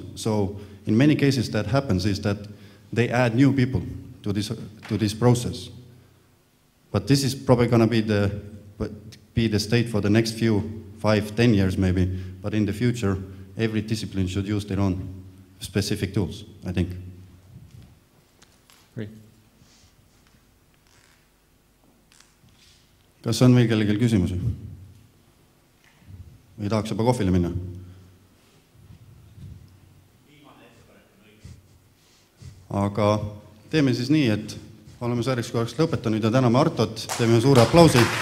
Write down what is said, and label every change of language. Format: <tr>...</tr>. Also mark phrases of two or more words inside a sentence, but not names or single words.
<en>So in many cases that happens is that they add new people to this process. But this is probably going to be the state for the next few 5-10 years maybe. But in the future, every discipline should use their own specific tools, I think. Great.</en> <et>Kas on veel kellelgi küsimusi? Või tahaks juba kohvile minna? Aga teeme siis nii, et oleme selleks korraks lõpetanud ja täname Artot, teeme suure aplausi.</et>